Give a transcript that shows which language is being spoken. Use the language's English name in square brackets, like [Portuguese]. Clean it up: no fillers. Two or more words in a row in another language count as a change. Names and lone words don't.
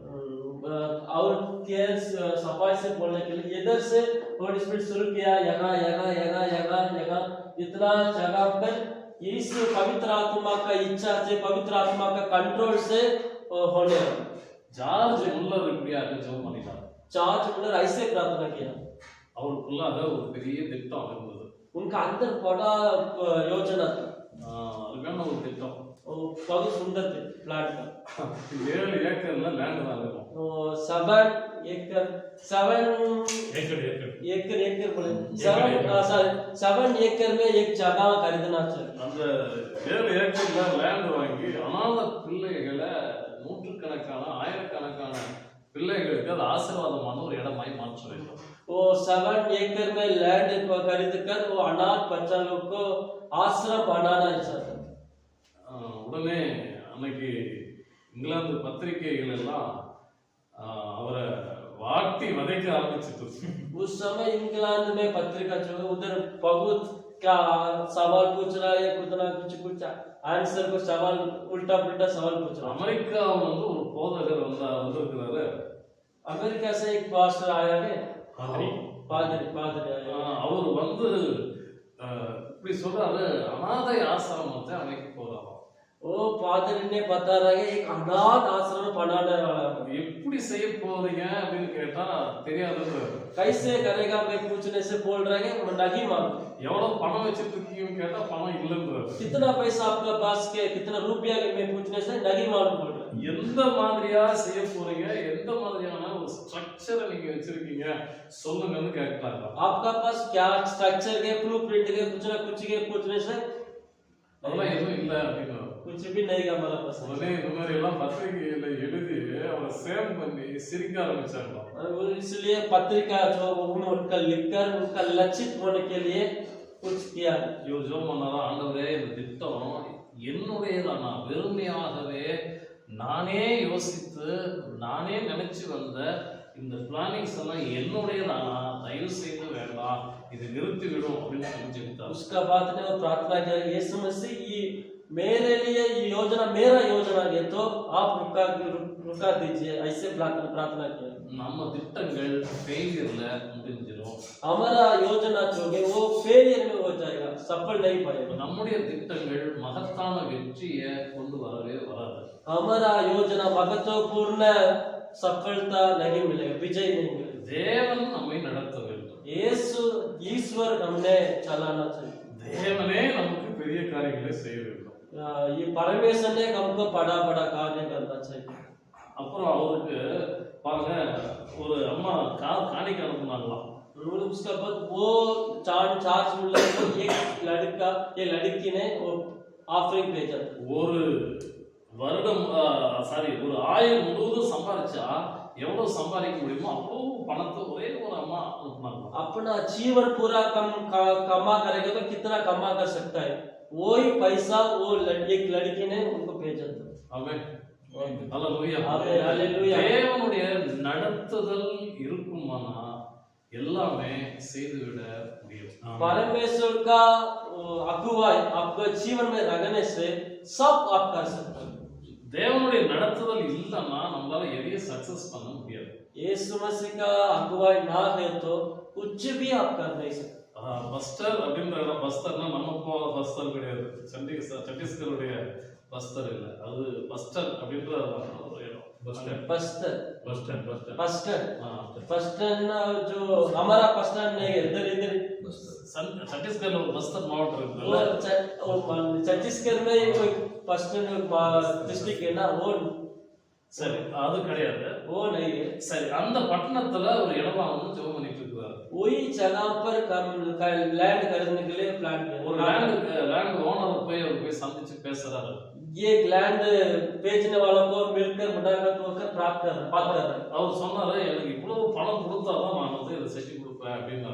[Hindi] और केस सफाई से बोलने के लिए इधर से [English] Holy Spirit [Hindi] शुरू किया, यहाँ यहाँ यहाँ यहाँ यहाँ इतना जगह पर इस पवित्र आत्मा का इच्छा से, पवित्र आत्मा का कंट्रोल से होने। [Tamil] ஜார்ஜ் முல்லர் இப்படியாக ஜெபம் பண்ணினார். [Hindi] जॉर्ज मुलर ऐसे प्रार्थना किया। [Tamil] அவருக்குள்ளாக ஒரு பெரிய திட்டம் இருந்தது. [Hindi] उनका अंदर बड़ा योजना था, [Tamil] அருமையான ஒரு திட்டம். [Hindi] बहुत सुंदर थे प्लान का। [Tamil] 7 ஏக்கர்ல லேண்ட் தான் இருக்கும். [Hindi] 7 एकड़ बोले 7 एकड़ में एक जगह खरीदना चाहिए। [Tamil] அந்த 7 ஏக்கர்ல லேண்ட் வாங்கி அனாத பிள்ளைகளை, நூற்றுக்கணக்கான ஆயிரக்கணக்கான பிள்ளைகளுக்கு அது ஆசீர்வாதமான ஒரு இடமாய் மாற்ற வேண்டும். [Hindi] वो 7 एकड़ में लैंड खरीद कर वो अनाथ बच्चा लोग को आश्रम बनाना चाहता। [Tamil] உடனே அன்னைக்கு இங்கிலாந்து பத்திரிகைகள் எல்லாம் அவரை வாட்டி வதைக்க ஆரம்பிச்சிட்டு. [Hindi] उस समय इंग्लैंड में पत्रिका जो उधर बहुत क्या सवाल पूछ रहा है, कुछ आंसर को सवाल उल्टा पुल्टा सवाल पूछ रहा है। [Tamil] அமெரிக்கா வந்து ஒரு போதகர் வந்திருக்கிறாரு. [Hindi] अमेरिका से एक पास्टर आया है, पादरी आया। [Tamil] அவர் வந்து இப்படி சொல்றாரு, அனாதை ஆசிரமத்தை அமைக்க போறாராம். [Hindi] वो पादरी ने बता रहा है एक अनाथ आश्रम बनाने वाला है। [Tamil] எப்படி செய்ய போறீங்க அப்படின்னு கேட்டா தெரியாது. [Hindi] कैसे करेगा मैं पूछने से बोल रहा है नहीं मालूम। [Tamil] எவ்வளவு பணம் வச்சிட்டு இருக்கீங்கன்னு கேட்டா பணம் இல்லைன்றாரு. [Hindi] कितना पैसा आपके पास के कितना रुपया में पूछने से नहीं मालूम बोल रहा है। [Tamil] எந்த மாதிரியா செய்ய போறீங்க, எந்த மாதிரியான ஒரு ஸ்ட்ரக்சரை நீங்க வச்சிருக்கீங்க சொல்லுங்கன்னு கேட்கறாங்க. [Hindi] आपका पास क्या स्ट्रक्चर के ब्लूप्रिंट के कुछ ना कुछ के पूछने से [Tamil] அதெல்லாம் எதுவும் இல்லை அப்படின்னு [Hindi] कुछ भी नहीं का हमारा पास [Tamil] உடனே இந்த மாதிரி எல்லாம் பத்திரிகையில எழுதி அவரை சேவ் பண்ணி சிரிக்க ஆரம்பிச்சாங்களாம். [Hindi] और इसलिए पत्रिका जो उनका लिखकर उनका लक्षित होने के लिए कुछ किया। [Tamil] இவர் ஜெபம் பண்ணாரா, ஆண்டவரே இந்த திட்டம் என்னுடையதானா, வெறுமையாகவே நானே யோசித்து நானே நினைச்சு வந்த இந்த பிளானிங்ஸ் எல்லாம் என்னுடையதானா, தயவு செய்து வேண்டாம், இது நிறுத்தி விடும் அப்படின்னு சொல்லி ஜெபித்தார். [Hindi] उसका बाद ने वो प्रार्थना किया, यीशु मसीह ये मेरे लिए ये योजना मेरा योजना है तो आप रुका दीजिए, ऐसे प्रार्थना किया। [Tamil] நம்ம திட்டங்கள் ஃபெயிலியர்ல முடிஞ்சிடும். [Hindi] हमारा योजना जो है वो फेलियर में हो जाएगा, सफल नहीं पाएगा। [Tamil] நம்முடைய திட்டங்கள் மகத்தான வெற்றியை கொண்டு வரவே வராது. [Hindi] हमारा योजना महत्वपूर्ण सफलता नहीं मिलेगा, विजय नहीं मिलेगा। [Tamil] தேவன் நம்மை நடத்த வேண்டும். [Hindi] यीशु ईश्वर हमने चलाना चाहिए। [Tamil] தேவனே நமக்கு பெரிய காரியங்களை செய்ய வேண்டும். [Hindi] ये परमेश्वर ने हमको बड़ा बड़ा कार्य करना चाहिए। [Tamil] அப்புறம் அவருக்கு பாருங்க, ஒரு அம்மா காணிக்க அனுப்புனாங்களாம். [Hindi] उसके बाद वो चार्ज मिला तो ये लड़की ने वो ऑफरिंग भेजा। [Tamil] ஒரு வருடம் ஒரு ஆயுள் முழுவதும் சம்பாதிச்சா எவ்வளவு சம்பாதிக்க முடியுமோ அவ்வளவு பணத்தை ஒரே ஒரு அம்மா அனுப்புனாங்க. [Hindi] अपना जीवन पूरा कमा करेगा तो कितना कमा कर सकता है, वही पैसा वो एक लड़की ने उनको भेजा था। [Tamil] ஆமென். ஹalleluya. ஆமென். ஹalleluya. தேவனுடைய நடத்துதல் இருக்குமானா எல்லாமே செய்துவிட முடியும். [Hindi] परमेश्वर का अगुवाई आपके जीवन में रहने से सब आप कर सकते हैं। [Tamil] தேவனுடைய நடத்துதல் இல்லைன்னா நம்மளால எதையும் சக்சஸ் பண்ண முடியாது. [Hindi] यीशु मसीह का अगुवाई ना है तो कुछ भी आप कर नहीं सकते। [Tamil] பஸ்டர் அப்படின்ற இடம், பஸ்டர்னா நம்ம போற பஸ்டர் கிடையாது, சத்தீஸ்கருடைய பஸ்டர் இல்லை, அது பஸ்டர் அப்படின்ற ஒரு இடம். [Hindi] पस्टन जो हमारा पस्टन नहीं है, इधर इधर [Tamil] சத்தீஸ்கர்ல ஒரு பஸ்டர் மாவட்டம் இருக்கு. [Hindi] छत्तीसगढ़ में कोई पस्टन डिस्ट्रिक्ट है ना, वो [Tamil] சரி, அது கிடையாது, [Hindi] वो नहीं है। [Tamil] சரி, அந்த பட்டணத்துல ஒரு இடமா வந்து ஜெபம் பண்ணிட்டு இருக்காரு. [Hindi] वही जगह पर लैंड खरीदने के लिए प्लान किया। [Tamil] ஒரு லேண்ட் ஓனர் போய் சந்திச்சு பேசுறாரு. [Hindi] ये लैंड बेचने वालों को मिलकर मुलाकात होकर बात कर रहे। [Tamil] அவர் சொன்னாரு, எனக்கு இவ்வளவு பணம் கொடுத்தாதான் நான் வந்து இதை செஞ்சு கொடுப்பேன் அப்படின்னாரு.